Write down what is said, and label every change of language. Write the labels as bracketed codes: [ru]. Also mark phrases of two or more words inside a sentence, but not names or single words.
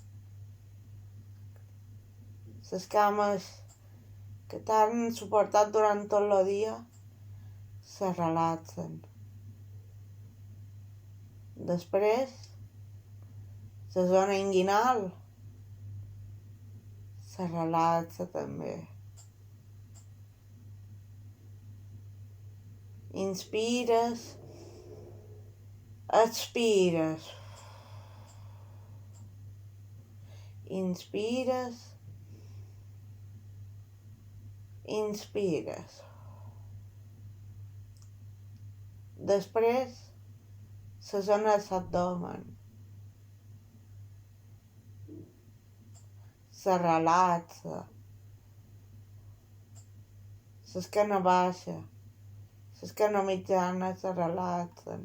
[ca] Les cames que t'han suportat durant tot el dia se relaxen. Després, la zona inguinal se relaxa també. Inspires, expires. Inspires, inspires. Després, la zona de l'abdomen se relaxa. L'esquena baixa, l'esquena mitjana se relaxen.